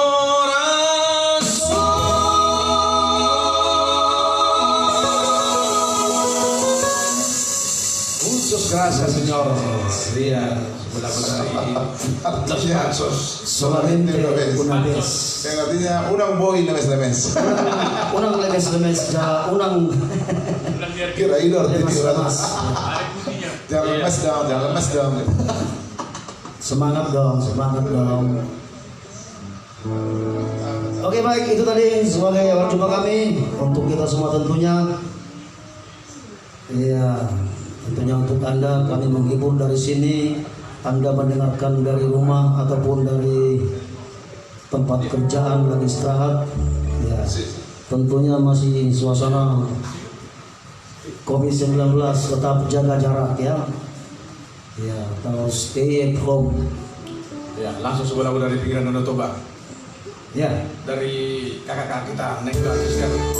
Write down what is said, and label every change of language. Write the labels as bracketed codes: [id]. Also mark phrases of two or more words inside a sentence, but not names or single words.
[es] Muchas gracias, señor. Sería Solamente una vez. [id] Yang artinya [bbc] unang boy lemes-lemes. Unang lemes-lemes na unang [id] Kira itu artinya lemas-lemas. jangan lemes dong, jangan lemes dong. Semangat dong, semangat dong. Oke baik, itu tadi sebagai awal jumpa kami untuk kita semua tentunya. Iya, Tentunya untuk Anda kami menghibur dari sini, Anda mendengarkan dari rumah ataupun dari tempat kerjaan lagi istirahat, ya tentunya masih suasana COVID-19, tetap jaga jarak ya. Ya, terus [en] stay at home. [id] Ya, langsung sebuah lagu dari pikiran Danau Toba. Ya, Dari kakak-kakak kita, Nek dan Sister.